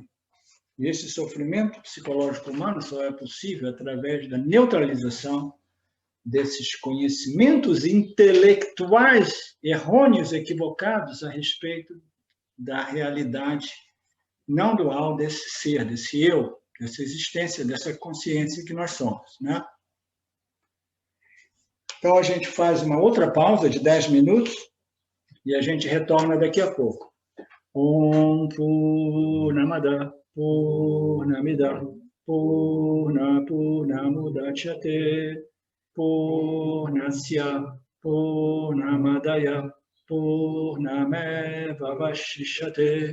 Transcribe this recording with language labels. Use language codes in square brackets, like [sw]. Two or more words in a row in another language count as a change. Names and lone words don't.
[pt] E esse sofrimento psicológico humano só é possível através da neutralização desses conhecimentos intelectuais errôneos, equivocados a respeito da realidade não dual desse ser, desse eu, dessa existência, dessa consciência que nós somos, né? Então, a gente faz uma outra pausa de 10 minutos e a gente retorna daqui a pouco. [sa] ओम् पूर्णमदः पूर्णमिदं पूर्णमुदच्यते पूर्णस्य पूर्णमादाय पूर्णमेव वशिष्यते.